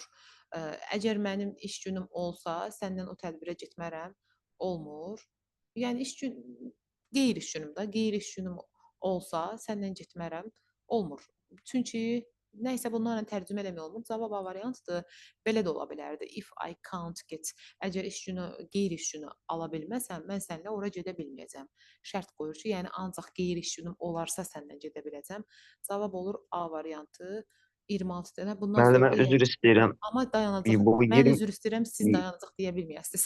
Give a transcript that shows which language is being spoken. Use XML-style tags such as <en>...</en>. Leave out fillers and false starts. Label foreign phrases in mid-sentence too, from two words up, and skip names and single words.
<az>Əgər mənim iş günüm olsa, səndən o tədbirə getmərəm, olmur. Yəni qeyri-iş günüm də, qeyri-iş günüm olsa, səndən getmərəm, olmur. Çünki nəysə bunlarla tərcümə eləmək olmur. Cavab A variantıdır. Belə də ola bilərdi.</az> <en>If I can't get.</en> <az>Əgər iş günü, qeyri-iş günü ala bilməsəm, mən səninlə ora gedə bilməyəcəm. Şərt qoyur ki, yəni ancaq qeyri-iş günüm olarsa səndən gedə biləcəm. Cavab olur A variantı. 26 dənə. Bundan Müəllim, sonra mən üzr istəyirəm. amma dayanacaq. Bu Mən 20 üzr istəyirəm, siz dayanacaq deyə bilməyəsiniz.</az>